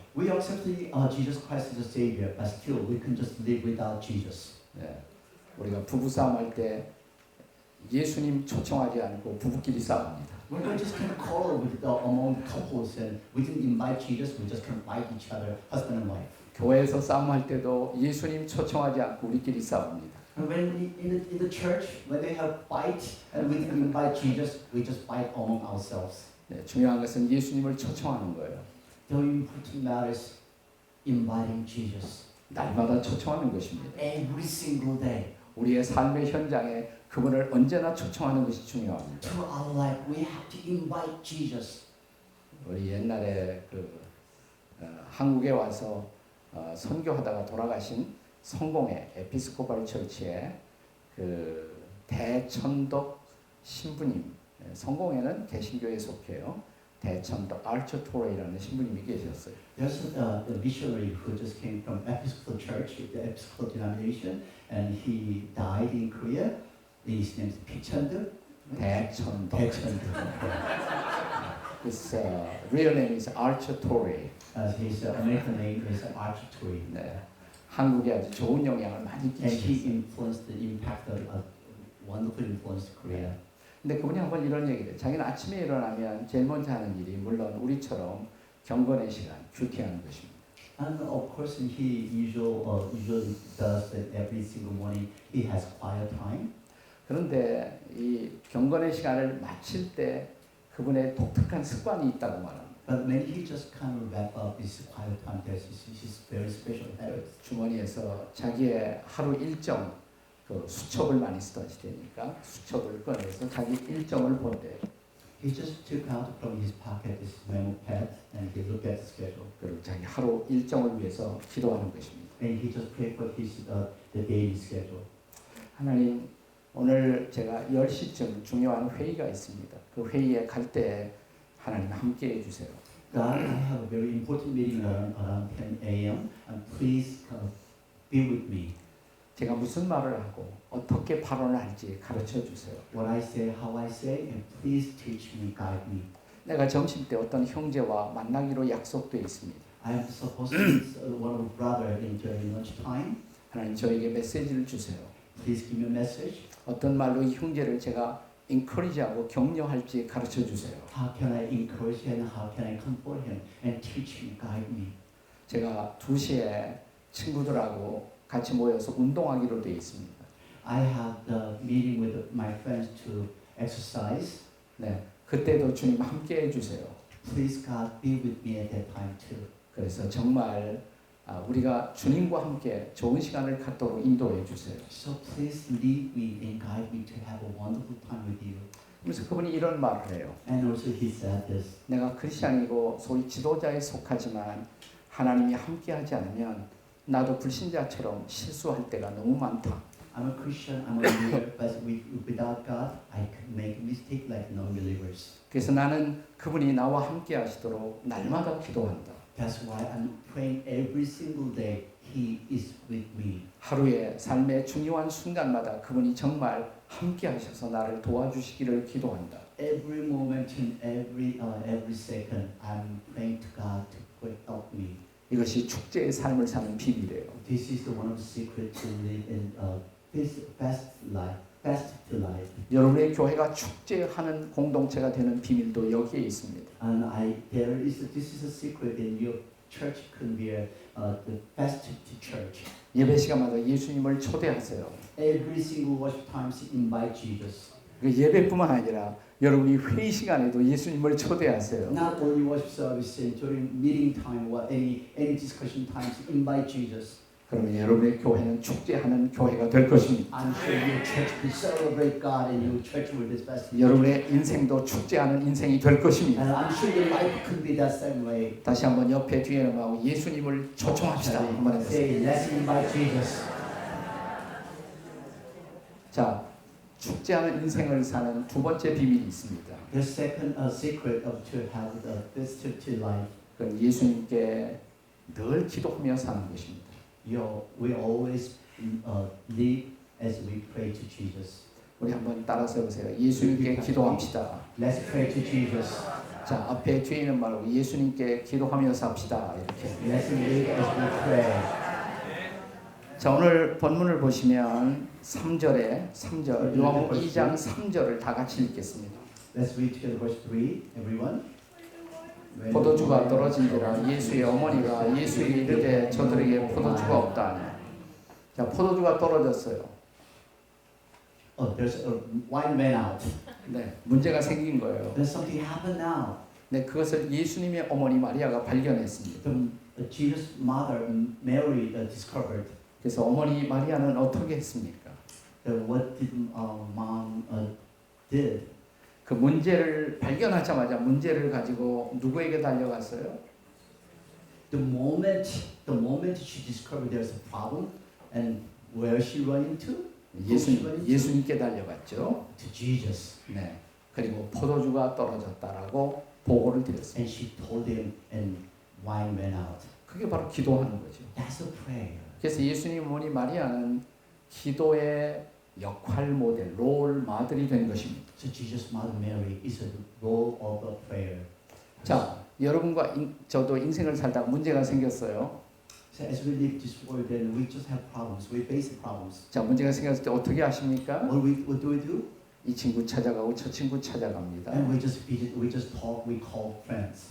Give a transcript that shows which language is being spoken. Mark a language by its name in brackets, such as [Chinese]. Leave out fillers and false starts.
[English] We accept Jesus Christ as a Savior, but still we can just live without Jesus. [Korean] 네. 우리가 부부 싸움 할 때 예수님 초청하지 않고 부부끼리 싸웁니다. [English] We're not just kind of quarrel with among couples and we didn't invite Jesus, we just kind of fight each other, husband and wife. [Korean] 교회에서 싸움할 때도 예수님 초청하지 않고 우리끼리 싸웁니다. [English] And when in the church, when they have fight and we didn't invite Jesus, we just fight among ourselves. [Korean] 네, 중요한 것은 예수님을 초청하는 거예요. [English] The important matter is inviting Jesus [Korean] 날마다 초청하는 것입니다. [English] every single day. [Korean] 우리의 삶의 현장에 그분을 언제나 초청하는 것이 중요합니다. [English] To our life, we have to invite Jesus. [Korean] 우리 옛날에 한국에 와서 선교하다가 돌아가신 성공회 에피스코팔 처치의 그 대천덕 신부님, 성공회는 개신교에 속해요. 대천덕 알처 토레이라는 신부님이 계셨어요. [English] There's a missionary who just came from Episcopal Church, the Episcopal denomination, and he died in Korea. His name is Pichand. [Korean] 대천덕. 대천덕. [English] His real name is Archer Torrey. His American name is Archer Torrey. [Korean] 네, 한국에 아주 좋은 영향을 많이 [English] And he [Korean] 끼치셨어요. [English] influenced the impact of wonderful influence Korea. [Korean] 근데 그분이 한번 이런 얘기를 해요. 자기는 아침에 일어나면 제일 먼저 하는 일이 물론 우리처럼 경건의 시간, 큐티하는 것입니다. [English] And of course, he usually does that every single morning. He has quiet time. [Korean] 그런데 이 경건의 시간을 마칠 때 그분의 독특한 습관이 있다고 말합니다. [English] But when he just kind of wrap up his quiet time, there's his very special habits. [Korean] 주머니에서 자기의 하루 일정 그 수첩을 많이 쓰던 시대니까 수첩을 꺼내서 자기 일정을 본대요. [English] He just took out from his pocket his memo pad and he looked at the schedule. [Korean] 그리고 자기 하루 일정을 위해서 기도하는 것입니다. [English] And he just prayed for his the daily schedule. [Korean] 하나님, 오늘 제가 10시쯤 중요한 회의가 있습니다. 그 회의에 갈 때 하나님 함께 해주세요. [English] God, I have a very important meeting around 10 a.m. and please be with me. [Korean] 제가 무슨 말을 하고 어떻게 발언을 할지 가르쳐 주세요. [English] What I say, how I say, and please teach me, guide me. [Korean] 내가 점심 때 어떤 형제와 만나기로 약속되어 있습니다. [English] I am supposed to meet one of brother during lunch time. [Korean] 하나님 저에게 메시지를 주세요. [English] Please give me a message. [Korean] 어떤 말로 이 형제를 제가 encourage하고 격려할지 가르쳐 주세요. [English] How can I encourage him? How can I comfort him and teach him, guide me? [Korean] 제가 2시에 친구들하고 같이 모여서 운동하기로 되어 있습니다. [English] I have the meeting with my friends to exercise. [Korean] 네, 그때도 주님 함께 해주세요. [English] Please God be with me at that time too. [Korean] 그래서 정말 우리가 주님과 함께 좋은 시간을 갖도록 인도해 주세요. [English] So please lead me and guide me to have a wonderful time with you. [Korean] 그래서 그분이 이런 말을 해요. [English] And also he said this. [Korean] 내가 크리스천이고 소위 지도자에 속하지만 하나님이 함께하지 않으면 나도 불신자처럼 실수할 때가 너무 많다. [English] I'm a Christian, I'm a believer, but without God, I could make a mistake like non-believers. [Korean] 그래서 나는 그분이 나와 함께 하시도록 날마다 기도한다. [English] That's why I'm praying every single day. He is with me. [Korean] 하루의 삶의 중요한 순간마다 그분이 정말 함께 하셔서 나를 도와주시기를 기도한다. [English] Every moment and every second, I'm praying to God to help me. [Korean] 이것이 축제의 삶을 사는 비밀이에요. [English] This is the one of the secret to live in this best to life. [Korean] 여러분의 교회가 축제하는 공동체가 되는 비밀도 여기에 있습니다. [English] And this is a secret in your church can be the best to church. [Korean] 예배 시간마다 예수님을 초대하세요. [English] Every single worship times invite Jesus. [Korean] 그 예배뿐만 아니라 여러분이 회의 시간에도 예수님을 초대하세요. [English] Not only worship service during meeting time or any discussion times invite Jesus. [Korean] 그러면 여러분의 교회는 축제하는 교회가 될 것입니다. [English] I'm sure your church will celebrate God and your church will be best. [Korean] 여러분의 인생도 축제하는 인생이 될 것입니다. [English] And I'm sure your life could be that same way. [Korean] 다시 한번 옆에 뒤에는 하고 예수님을 초청합시다. 한번 해보세요. [English] Say, let's invite Jesus. [Korean] 자, 축제하는 인생을 사는 두 번째 비밀이 있습니다. [English] The second secret of to have the best to life. [Korean] 그건 예수님께 늘 기도하며 사는 것입니다. [English] We always live as we pray to Jesus. [Korean] 우리 한번 따라서 해보세요. 예수님께 기도합시다. [English] Let's pray to Jesus. [Korean] 자, 앞에 뒤에 있는 말로 예수님께 기도하며 삽시다. 이렇게. [English] Let's live as we pray. [Korean] 자, 오늘 본문을 보시면 3절 요한복음 2장 3절을 다 같이 읽겠습니다. [English] Let's read together verse 3, everyone. [Korean] 포도주가 떨어진지라 예수의 어머니가 예수에게 이르되 저들에게 포도주가 없다 하니. 자, 포도주가 떨어졌어요. [English] There's a wine ran out. [Korean] 네, 문제가 생긴 거예요. [English] There's something happened now. [Korean] 네, 그것을 예수님의 어머니 마리아가 발견했습니다. [English] Jesus' mother Mary discovered. [Korean] 그래서 어머니 마리아는 어떻게 했습니까? [English] What did mom did? [Korean] 그 문제를 발견하자마자 문제를 가지고 누구에게 달려갔어요? [English] The moment she discovered there's a problem, and where she running to? [Korean] 예수님께 달려갔죠. [English] To Jesus. [Korean] 네. 그리고 포도주가 떨어졌다라고 보고를 드렸습니다. [English] And she told him, and wine ran out. [Korean] 그게 바로 기도하는 거죠. [English] That's a prayer. [Korean] 그래서 예수님 어머니 마리아는 기도의 역할 모델, 롤 모델이 된 것입니다. [English] So Jesus' mother Mary is a role of a prayer. [Korean] 자, 여러분과 저도 인생을 살다가 문제가 생겼어요. [English] So as we live this world, then we just have problems. We face problems. [Korean] 자, 문제가 생겼을 때 어떻게 하십니까? [English] What do we do? [Korean] 이 친구 찾아가고 저 친구 찾아갑니다. [English] And we just visit, we just talk, we call friends.